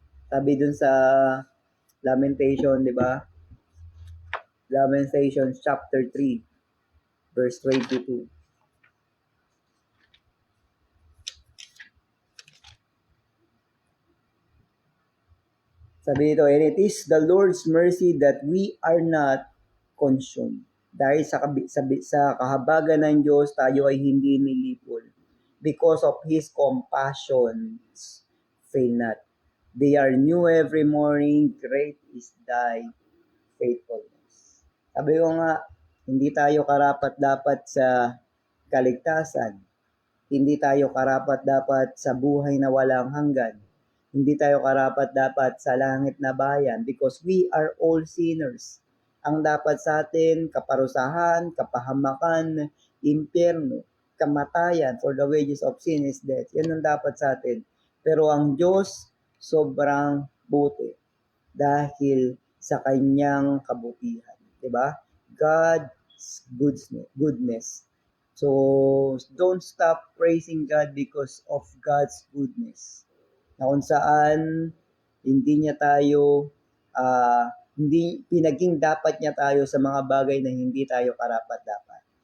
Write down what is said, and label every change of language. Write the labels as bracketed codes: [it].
[tl] Sabi dun sa Lamentation, di ba? Lamentation chapter 3, verse 22. Sabi dito, [en] and it is the Lord's mercy that we are not consumed. [tl] Dahil sa kahabagan ng Diyos, tayo ay hindi nilipol. [en] Because of His compassions, fail not. They are new every morning, great is thy faithfulness. [tl] Sabi ko nga, hindi tayo karapat-dapat sa kaligtasan. Hindi tayo karapat-dapat sa buhay na walang hanggan. Hindi tayo karapat-dapat sa langit na bayan [en] because we are all sinners. [tl] Ang dapat sa atin, kaparusahan, kapahamakan, impyerno, kamatayan, [en] for the wages of sin is death. [tl] Yan ang dapat sa atin. Pero ang Diyos, sobrang buti dahil sa kanyang kabutihan. Diba? [en] God's goodness. So, don't stop praising God because of God's goodness. [tl] Na kung saan, hindi niya tayo, hindi pinaging dapat niya tayo sa mga bagay na hindi tayo karapat-dapat.